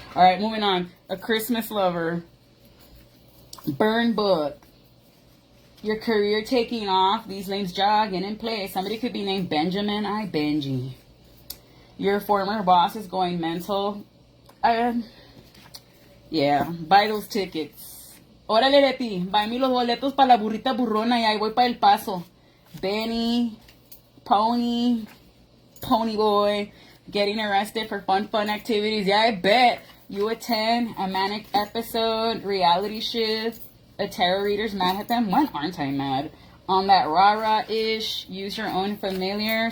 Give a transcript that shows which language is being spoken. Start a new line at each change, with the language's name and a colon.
English: All right, moving on. A Christmas lover. Burn book. Your career taking off. These names jogging in place. Somebody could be named Benjamin. Benji. Your former boss is going mental. Yeah, buy those tickets.
Spanish: Órale, Leti,
English: buy me
Spanish: los boletos para la burrita burrona y ahí voy para El Paso.
English: Benny, Pony Boy, getting arrested for fun activities. Yeah, I bet. You attend a manic episode, reality shift, a tarot reader's mad at them. When aren't I mad? On that rah-rah-ish, use your own familiar.